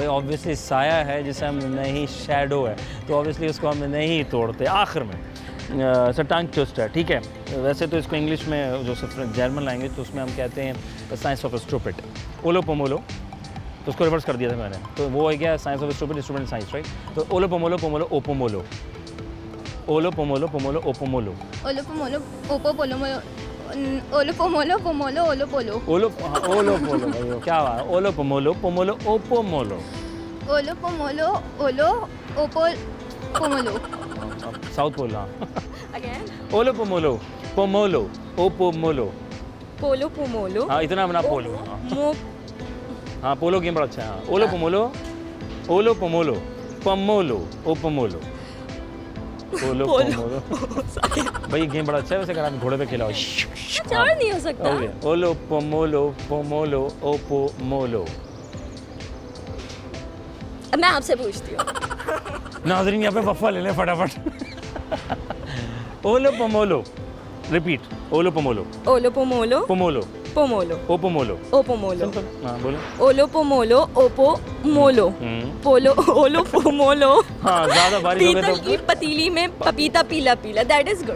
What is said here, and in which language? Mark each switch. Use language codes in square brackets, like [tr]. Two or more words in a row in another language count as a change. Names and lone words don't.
[hi] ऑब्वियसली साया है जिसे हम नहीं, शैडो है, तो ऑब्वियसली उसको हम नहीं तोड़ते। आखिर में सर [en] tongue twister, [hi] ठीक है। वैसे तो इसको इंग्लिश में जो [en] German language [hi] तो उसमें हम कहते हैं [en] science of stupid, [hi] ओलो पोमोलो, तो उसको रिवर्स कर दिया था मैंने, तो वो हो गया [en] science of stupid, student science, [hi] राइट। तो ओलो पोमोलो पोमोलो ओपोमोलो, ओलो पोमोलो पोमोलो ओपोमोलो, ओलो पोमोलो ओपो पोलो, ओलो पोमोलो पोमोलो ओलो पोलो, ओलो पोलो भाई, क्या बात है। ओलो पोमोलो पोमोलो ओपोमोलो, ओलो पोमोलो ओलो ओपो पोमोलो, [en] South Pole. हाँ, ओलो पोमोलो पोमोलो ओपोमोलो, पोलो पोमोलो। [hi] हाँ, इतना बना पोलो। हाँ, पोलो गेम बड़ा अच्छा है। हाँ, ओलो पोमोलो पोमोलो पोमोलो ओपोमोलो, ओलो पोमोलो। भाई गेम बड़ा अच्छा है वैसे, अगर आप घोड़े पे खेला हो। चार नहीं हो सकता। ओलो पोमोलो पोमोलो ओपोमोलो। अब मैं आपसे पूछती हूँ। नाज़रीन यहाँ पे वफ़ा ले लें फटाफट। ओलो पोमोलो, रिपीट, ओलो पोमोलो, ओलो पोमोलो पोमोलो, पोमोलो, ओपोमोलो, ओपोमोलो। हाँ बोलो। ओलो पोमोलो ओपोमोलो, पोलो ओलो पोमोलो। हाँ, ज़्यादा बारिश हो गई पीतल की पतीली में पपीता पीला पीला, [en] that is good.